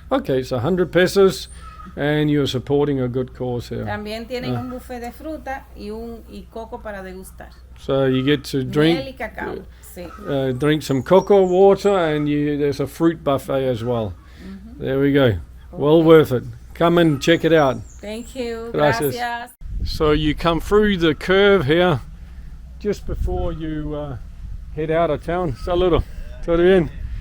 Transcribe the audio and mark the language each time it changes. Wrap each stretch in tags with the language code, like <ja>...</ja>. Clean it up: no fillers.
<en>Okay, so 100 pesos and you're supporting a good cause here.</en> <es>También tienen un buffet de fruta y coco para degustar.</es> <en>So you get to</en> <es>Miel y</es> <en>drink</en> <es>cacao. Sí.</es> <en>drink some cocoa water and there's a fruit buffet as well. There we go. Well worth it. Come and check it out. Thank you.</en> <es>Gracias. Gracias.</es> <en>So you come through the curve here just before you head out of town.</en> <es>Saludo. Todo bien.</es>